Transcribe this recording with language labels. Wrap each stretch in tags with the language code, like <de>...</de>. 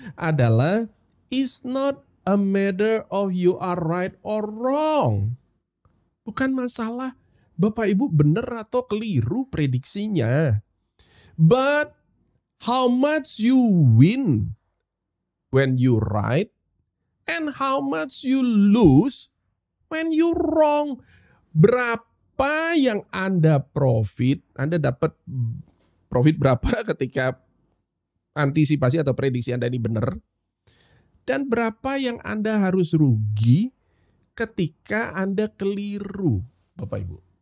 <en>Adalah it's not a matter of you are right or wrong.</en> <id>Bukan masalah Bapak Ibu benar atau keliru prediksinya.</id> <en>But how much you win when you right and how much you lose when you wrong.</en> <id>Berapa yang Anda profit, Anda dapat profit berapa ketika antisipasi atau prediksi Anda ini benar, dan berapa yang Anda harus rugi ketika Anda keliru, Bapak Ibu.</id>